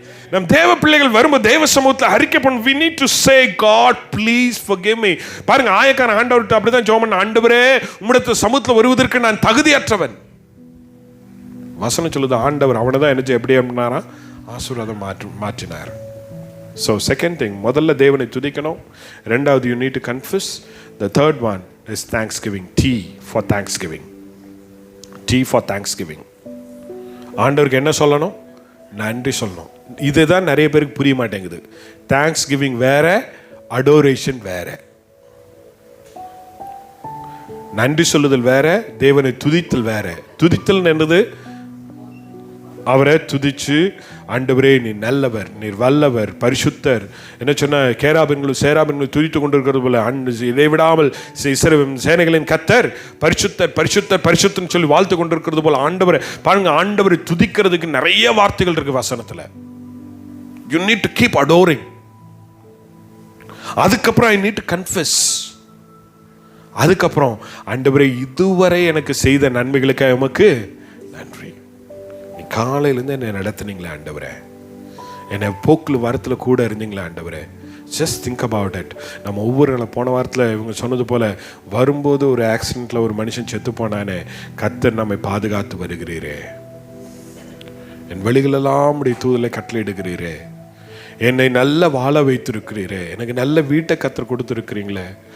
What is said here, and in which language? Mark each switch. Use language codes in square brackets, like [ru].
[ta] நம் தேவ பிள்ளைகள் வரும்போது தேவ சமூகத்தில் அறிக்கை பண்ண, [en] we need to say God please forgive me. [ta] பாருங்க, ஆயக்காரன் ஆண்டவர்கிட்ட அப்படிதான் ஜெபம் பண்ண, ஆண்டவரே உம்முடைய சமூகத்தில் வருவதற்கு நான் தகுதியற்றவன். வசனம் சொல்லுது, ஆண்டவர் அவனை தான் என்ன எப்படி பண்ணாரா? ஆசீர்வாதம் மாற்றினார். [en] So second thing, [ta] முதல்ல தேவனை துதிக்கணும். [en] ரெண்டாவது, you need to confess. The third one is thanksgiving. T for thanksgiving. T for thanksgiving. [ta] ஆண்டவருக்கு என்ன சொல்லணும்? நன்றி சொல்லணும். இதுதான் நிறைய பேருக்கு புரிய மாட்டேங்குது. தேங்க்ஸ் கிவிங் வேற, அடோரேஷன் வேற. நன்றி சொல்லுதல் வேற, தேவனை துதித்தல் வேற. துதித்தல் என்னது? அவரை துதிச்சு, ஆண்டவரே நீ நல்லவர், நீர் வல்லவர், பரிசுத்தர். என்ன சொன்ன? கேராபின்களும் சேராபின்களும் துதித்து கொண்டிருக்கிறது போல இடைவிடாமல் சேனைகளின் கர்த்தர் பரிசுத்தர் பரிசுத்தர் பரிசுத்தன்னு சொல்லி வாழ்த்து கொண்டிருக்கிறது போல ஆண்டவரை பாருங்க. ஆண்டவரை துதிக்கிறதுக்கு நிறைய வார்த்தைகள் இருக்கு வசனத்துல. [en] You need to keep adoring. அதுக்கப்புறம் I need to confess. [ta] அதுக்கப்புறம் ஆண்டவரே இதுவரை எனக்கு செய்த நன்மைகளுக்காக உமக்கு நன்றி. காலையிலேருந்து என்னை நடத்துனீங்களே ஆண்டவரே, என்னை போக்கில் வாரத்தில் கூட இருந்தீங்களே ஆண்டவரே. [en] Just think about it. [ta] நம்ம ஒவ்வொரு நாள் போன வாரத்தில் இவங்க சொன்னது போல் வரும்போது ஒரு ஆக்சிடெண்ட்டில் ஒரு மனுஷன் செத்து போனானே, கர்த்தர் நம்மை பாதுகாத்து வருகிறீரே, என் வழிகளெல்லாம் உடைய தூதலை கட்டளையிடுகிறீரே, என்னை நல்ல வாழ வைத்திருக்கிறீரே, எனக்கு நல்ல வீட்டை கர்த்தர் கொடுத்துருக்கிறீங்களே.